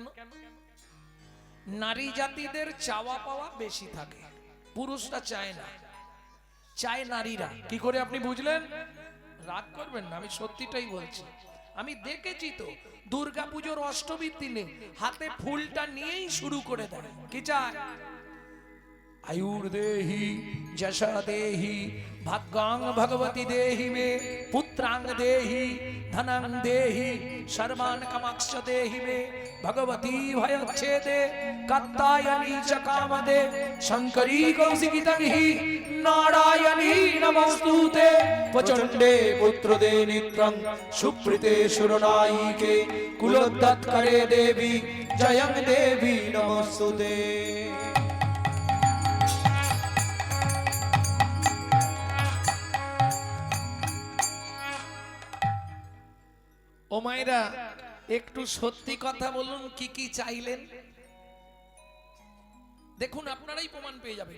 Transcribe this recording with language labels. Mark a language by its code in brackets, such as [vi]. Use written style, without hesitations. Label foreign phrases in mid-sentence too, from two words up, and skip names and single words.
[bn] নারী জাতিদের চাওয়া পাওয়া বেশি থাকে, পুরুষরা চায় না, চায় নারীরা। কি করে আপনি বুঝলেন? রাগ করবেন না, আমি সত্যিটাই বলছি। আমি দেখেছি তো, দুর্গাপুজোর অষ্টমীর দিনে হাতে ফুলটা নিয়েই শুরু করে দেয়। কি চায়? [sa] आयुर देहि जशा देहि भाग्यां भगवती देहि मे पुत्रांग देहि धनांग देहि सर्वान् कामाक्ष देहि मे भगवती भयच्छेदे कात्यायनी च कामदे शंकरी कौशिकी तन्हि नारायणी नमोस्तुते प्रचंडे पुत्रदे नित्रं सुप्रीते सुरनायिके कुलोद्धात्करे देवी जयं देवी नमोस्तुते। [bn] ও মায়েরা, একটু সত্যি কথা বলুন, কি কি চাইলেন? দেখুন, আপনারাই প্রমাণ পেয়ে যাবেন।